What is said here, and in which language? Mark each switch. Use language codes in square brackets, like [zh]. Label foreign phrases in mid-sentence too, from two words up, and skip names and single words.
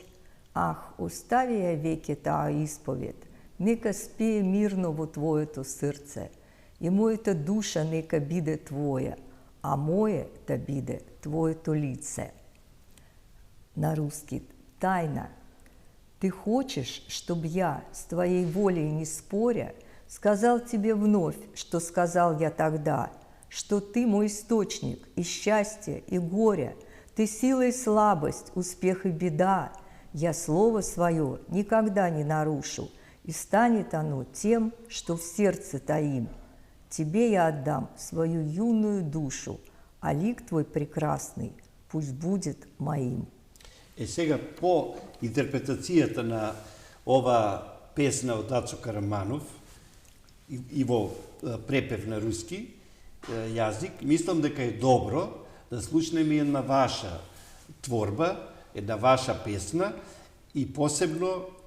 [mk] Ах, остави ја веќе таа исповед, нека спие мирно во твоето срце, и мојата душа нека биде твоја, а моје да биде твоето лице. На руски, Тајна. [ru] Ты хочешь, чтоб я с твоей волей не споря, сказал тебе вновь, что сказал я тогда, что ты мой источник и счастья, и горя, ты сила и слабость, успех и беда. Я слово свое никогда не нарушу, и станет оно тем, что в сердце таим. Тебе я отдам свою юную душу, а лик твой прекрасный пусть будет моим. [mk] Сега по интерпретацијата на ова песна од Ацо Караманов и во препев на руски јазик, мислам дека е добро да слушнеме една ваша творба, една ваша песна, и посебно,